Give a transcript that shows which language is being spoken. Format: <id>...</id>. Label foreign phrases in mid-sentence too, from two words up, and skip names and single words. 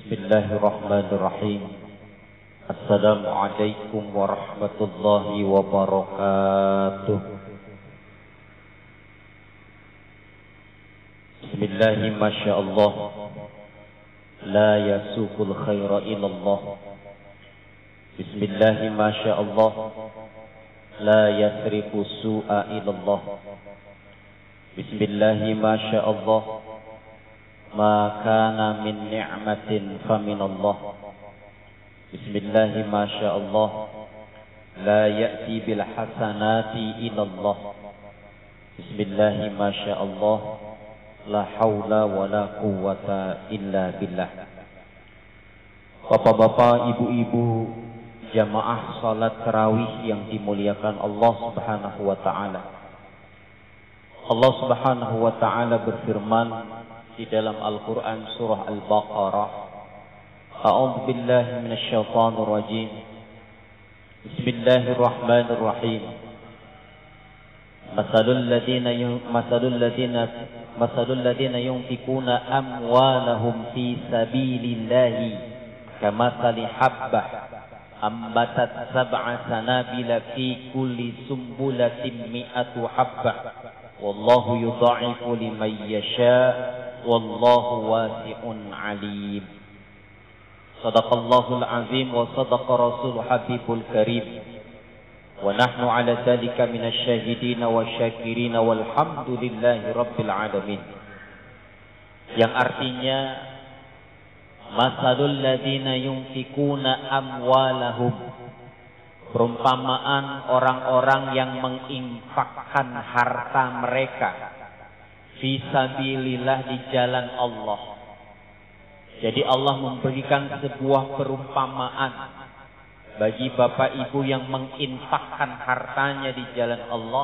<ar>بسم الله الرحمن الرحيم. السلام عليكم ورحمة الله وبركاته. بسم الله ما شاء الله. لا يسوق الخير إلا الله. بسم الله ما شاء الله. لا يصرف السوء إلا الله. بسم الله ما شاء الله. ما كان من نعمة فمن الله. بسم الله ما شاء الله. لا يأتي بالحسنات إلا الله. بسم الله ما شاء الله. لا حول ولا قوة إلا بالله.</ar> <id>Bapak-bapak, ibu-ibu, jamaah salat tarawih yang dimuliakan Allah</id> <ar>سبحانه وتعالى.</ar> <id>Allah</id> <ar>سبحانه وتعالى</ar> <id>berfirman di dalam Al-Quran surah Al-Baqarah,</id> <ar>أعوذ بالله من الشيطان الرجيم. بسم الله الرحمن الرحيم. مثل الذين ينفقون أموالهم في سبيل الله كمثل حبة أنبتت سبع سنابل في كل سنبلة مائة حبة والله يضاعف لمن يشاء والله واسع عليم. صدق الله العظيم وصدق رسول الحبيب الكريم. ونحن على ذلك من الشاهدين والشاكرين والحمد لله رب العالمين.</ar> <id>Yang artinya</id> <ar>مثل الذين ينفقون أموالهم,</ar> <id>perumpamaan orang-orang yang menginfakkan harta mereka fisabilillah, di jalan Allah. Jadi Allah memberikan sebuah perumpamaan bagi bapak ibu yang menginfakkan hartanya di jalan Allah.</id>